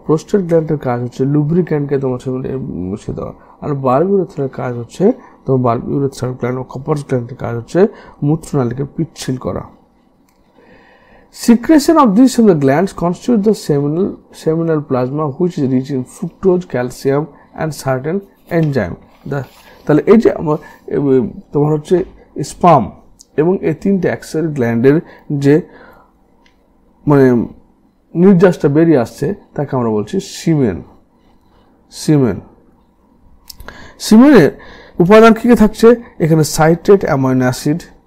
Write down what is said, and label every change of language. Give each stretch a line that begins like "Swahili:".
Bangla: Prostate গ্ল্যান্ডের কাজ হচ্ছে লুব্রিক্যান্টকে তোমার মিশিয়ে দেওয়া। আর বাল্ব ইউরেথ্রার কাজ হচ্ছে তোমার বাল্ব ইউরেথ্রাল গ্ল্যান্ড ও কপার গ্ল্যান্ডের কাজ হচ্ছে মূত্রনালীকে পিচ্ছিল করা।
English: Secretion of these from the glands constitute the seminal plasma, which is rich in fructose, calcium, and certain enzyme.
Bangla: তাহলে এই যে তোমার হচ্ছে স্পাম এবং এই তিনটে অ্যাক্সেল গ্ল্যান্ডের যে মানে নির্যাসটা বেরিয়ে আসছে তাকে আমরা বলছি সিমেন। সিমেনের উপাদান কি কি থাকছে? এখানে সাইট্রেট অ্যামাইনো অ্যাসিড।